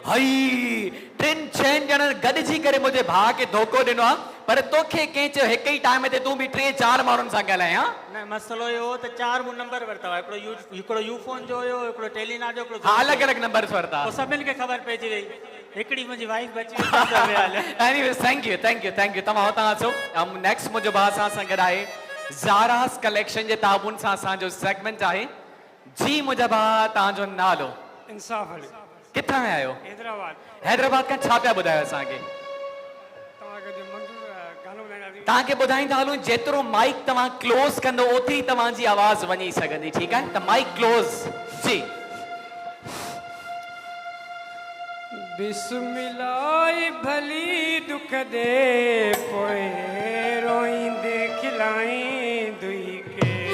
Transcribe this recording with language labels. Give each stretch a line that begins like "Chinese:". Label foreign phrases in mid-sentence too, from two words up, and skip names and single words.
Sindhi: हई 3-6 ॼणनि गॾिजी करे मुंहिंजे भाउ खे धोखो ॾिनो आहे पर तोखे कंहिं चयो हिक ई टाइम ते तूं बि 3-4 माण्हुनि सां ॻाल्हाए हा न मसइलो इहो हो त 4 मूं नंबर वरिता हुआ हिकिड़ो यूफोन जो हुयो हिकिड़ो टेलीनार जो हिकिड़ो हा अलॻि अलॻि नंबर वरिता पोइ सभिनि खे ख़बर पइजी वई हिकिड़ी मुंहिंजी वाइफ बची
English: anyways thank you
Sindhi: तव्हां हुतां अचो नेक्स्ट मुंहिंजो भाउ सां गॾु आहे ज़ारास कलेक्शन जे ताबुन सां असांजो सेगमेंट आहे जी मुंहिंजा भाउ तव्हांजो नालो इंसाफ अली किथां आया आहियो हैदराबाद हैदराबाद खां छा पिया ॿुधायो असांखे तव्हांखे जो मंज़ूर गानो ॿुधाईंदासीं तव्हांखे ॿुधाईंदा हलूं जेतिरो माइक तव्हां क्लोज़ कंदो ओतिरी तव्हांजी आवाज़ वञी सघंदी ठीकु आहे त
English: mic close
Sindhi: जी
Saraiki: बिस्मिल्लाह भली दुख दे पोए रोईंदे खिलाई दुई के